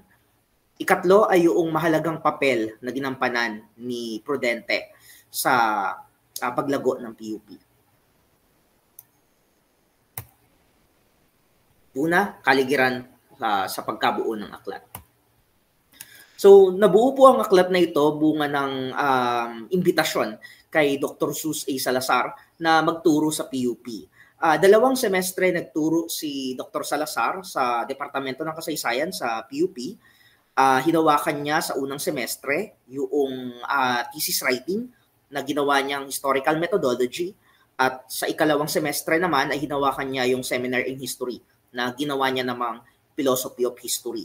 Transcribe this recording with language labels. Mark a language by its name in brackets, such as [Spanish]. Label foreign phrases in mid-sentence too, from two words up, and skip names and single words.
[Filipino] Ikatlo ay yung mahalagang papel na ginampanan ni Prudente sa paglago ng PUP. Una, kaligiran sa pagkabuo ng aklat. So, nabuo po ang aklat na ito bunga ng imbitasyon kay Dr. Sus A. Salazar na magturo sa PUP. 2 semestre nagturo si Dr. Salazar sa Departamento ng Kasaysayan sa PUP hinawakan niya sa unang semestre yung [English] thesis writing [Filipino] na ginawa niyang [English] historical methodology, [Filipino] at sa ikalawang semestre naman ay hinawakan niya yung [English] seminar in history [Filipino] na ginawa niya namang [English] philosophy of history.